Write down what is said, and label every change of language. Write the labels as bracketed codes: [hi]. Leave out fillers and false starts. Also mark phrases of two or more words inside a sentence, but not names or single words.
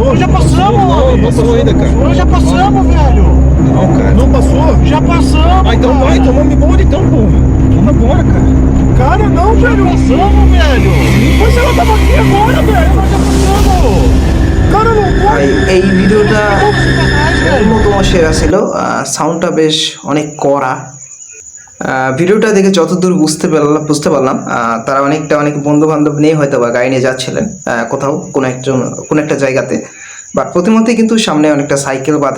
[pt] Nós já passamos, Não homem. passou ainda, cara. Nós já passamos, velho. Não, cara. Não passou? Já passamos. Ah, então vai. Então vamos embora então, pô. Vamos embora, cara. Cara, não, velho. Passamos, velho. Mas ela tava aqui agora, velho. Nós já passamos. Cara, não [bn] ভাই এই ভিডিওটা [pt] Sacanagem, velho. [bn] অন্যতম সেরা ছিল। সাউন্ডটা বেশ অনেক কড়া। ভিডিওটা দেখে যতদূর বুঝতে পারলাম তারা অনেক বন্ধু বান্ধব নিয়ে হয়তো বা গাড়ি নিয়ে যাচ্ছিলেন কোথাও কোনো একটা জায়গাতে, বাট প্রতিমধ্যেই কিন্তু সামনে অনেকটা সাইকেল বাদে।